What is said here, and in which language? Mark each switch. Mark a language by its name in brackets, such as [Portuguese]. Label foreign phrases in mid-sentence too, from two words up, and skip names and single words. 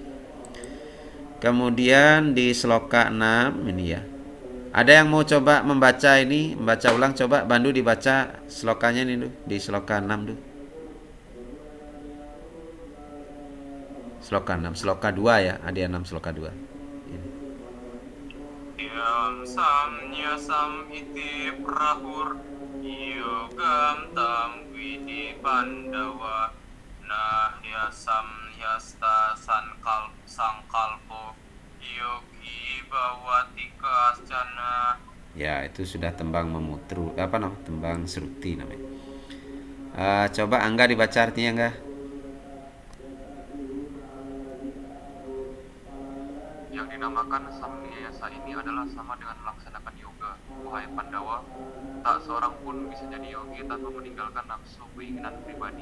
[Indonesian] Kemudian di sloka 6 ini ya. Ada yang mau coba membaca ulang, coba Bandu dibaca slokanya ini dulu, di sloka 6 dulu. Sloka 6, sloka 2 ya, ada 6 sloka 2. [Sanskrit] Yam samnyasam iti prahur yogam tam widi pandawa nahyasam yasta sangkalpo yogi bawatika ascana. [Indonesian] Ya, itu sudah tembang memutru, tembang seruti namanya. Coba Angga dibaca artinya enggak? Yang dinamakan samnyasa ini adalah sama dengan melaksanakan yoga. Wahai Pandawa, tak seorang pun bisa jadi yogi tanpa meninggalkan nafsu keinginan pribadi.